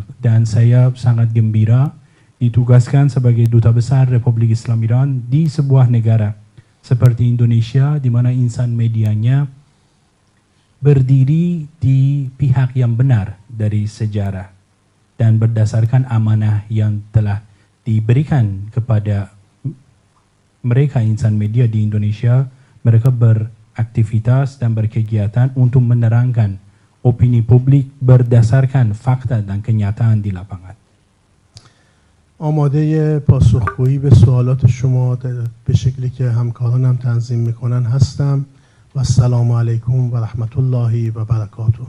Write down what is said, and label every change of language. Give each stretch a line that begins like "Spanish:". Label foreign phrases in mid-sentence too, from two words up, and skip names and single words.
Indonesian: Dan saya sangat gembira ditugaskan sebagai Duta Besar Republik Islam Iran di sebuah negara seperti Indonesia, di mana insan medianya berdiri di pihak yang benar dari sejarah dan berdasarkan amanah yang telah diberikan kepada mereka insan media di Indonesia. Mereka beraktivitas dan berkegiatan untuk menerangkan opini publik berdasarkan fakta dan kenyataan di lapangan.
Persian: آماده پاسخگویی به سوالات شما به شکلی که همکارانم تنظیم میکنن هستم و
Arabic: السلام علیکم و رحمت الله و برکاته.